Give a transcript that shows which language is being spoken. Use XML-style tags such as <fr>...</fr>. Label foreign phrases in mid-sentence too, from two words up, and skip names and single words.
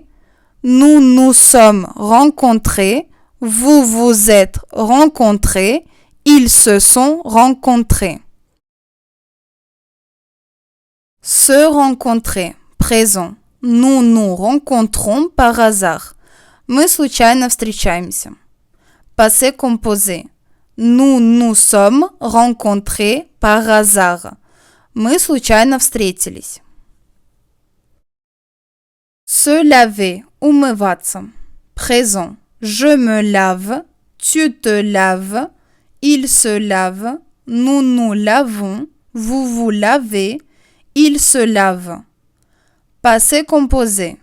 <fr>Nous nous sommes rencontrés. Vous vous êtes rencontrés. Ils se sont rencontrés. Se rencontrer. Présent. Nous nous rencontrons par hasard.</fr> <ru>Мы случайно встречаемся.</ru> <fr>Passé composé. Nous nous sommes rencontrés par hasard.</fr> <ru>Мы случайно встретились.</ru> <fr>Se laver. Умываться. Présent. Je me lave. Tu te laves. Il se lave. Nous nous lavons. Vous vous lavez. Il se lave. Passé composé.</fr>